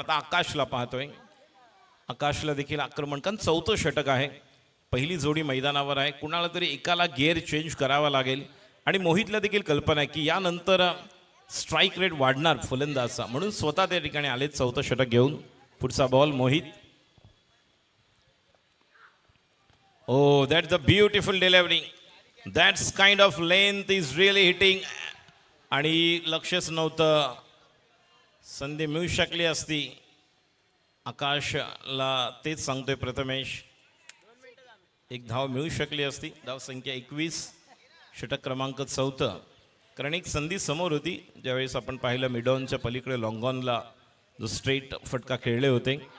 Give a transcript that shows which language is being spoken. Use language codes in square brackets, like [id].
[mr] आता आकाशला पाहतोय. आकाशला देखील आक्रमण कारण 4थं षटक आहे. पहिली जोडी मैदानावर आहे. कुणाला तरी एकाला गिअर चेंज करावा लागेल आणि मोहितला देखील कल्पना आहे की यानंतर स्ट्राईक रेट वाढणार फलंदाजचा, म्हणून स्वतः त्या ठिकाणी आले चौथं षटक घेऊन. पुढचा ball Mohit. [en] Oh, that's a beautiful delivery. That's kind of length is really hitting. [mr] आणि लक्षच नव्हतं, संधी मिळू शकली असती. आकाशला तेच सांगतोय प्रथमेश, एक धाव मिळू शकली असती. धाव संख्या 21, षटक क्रमांक 4. कारण एक संधी समोर होती ज्यावेळेस आपण पाहिलं मिडॉनच्या पलीकडे लॉंगॉनला जो स्ट्रेट फटका खेळले होते.